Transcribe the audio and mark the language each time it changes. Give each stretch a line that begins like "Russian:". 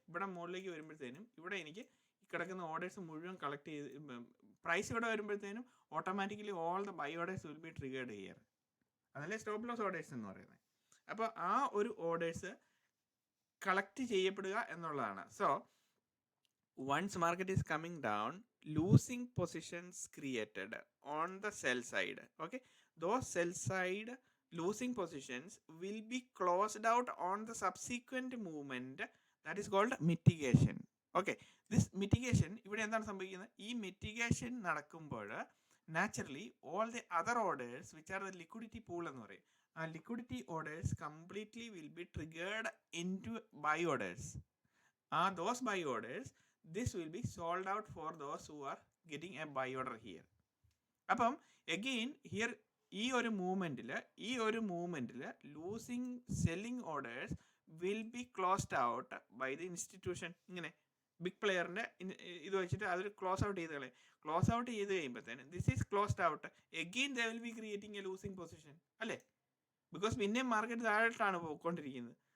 Malayalam: ഇവിടെ മുകളിലേക്ക് വരുമ്പോഴത്തേനും ഇവിടെ എനിക്ക് കിടക്കുന്ന ഓർഡേഴ്സ് മുഴുവൻ കളക്ട് ചെയ്ത് പ്രൈസ് ഇവിടെ വരുമ്പോഴത്തേനും
English: Automatically all the buy orders will be triggered here.
Malayalam: അതല്ലേ സ്റ്റോപ്പ് ലോസ് ഓർഡേഴ്സ് എന്ന് പറയുന്നത്. അപ്പോൾ ആ ഒരു ഓർഡേഴ്സ് കളക്ട് ചെയ്യപ്പെടുക എന്നുള്ളതാണ്.
English: So once market is coming down, losing positions created on the sell side, okay, those sell side losing positions will be closed out on the subsequent movement, that is called mitigation. Okay, this mitigation,
Malayalam: ഇവിടെ എന്താണ് സംഭവിക്കുന്നത്?
English: ഈ mitigation നടക്കുമ്പോൾ naturally all the other orders which are the liquidity pool
Malayalam: എന്ന് പറയും,
English: ആ liquidity orders completely will be triggered into buy orders. Those buy orders, this will be sold out for those who are getting a buy order here. അപ്പം again here
Malayalam: ഈ ഒരു മൂവ്മെന്റിൽ
English: Losing selling orders will be closed out by the institution.
Malayalam: ഇങ്ങനെ big പ്ലെയറിന്റെ ഇത് വെച്ചിട്ട് അത് close out ചെയ്ത് കളയും. Close out ചെയ്ത് കഴിയുമ്പോഴത്തേന്
English: this is closed out, again they will be creating a losing position
Malayalam: അല്ലേ, ബിക്കോസ് പിന്നെ മാർക്കറ്റ് താഴോട്ടാണ് പോയിക്കൊണ്ടിരിക്കുന്നത്.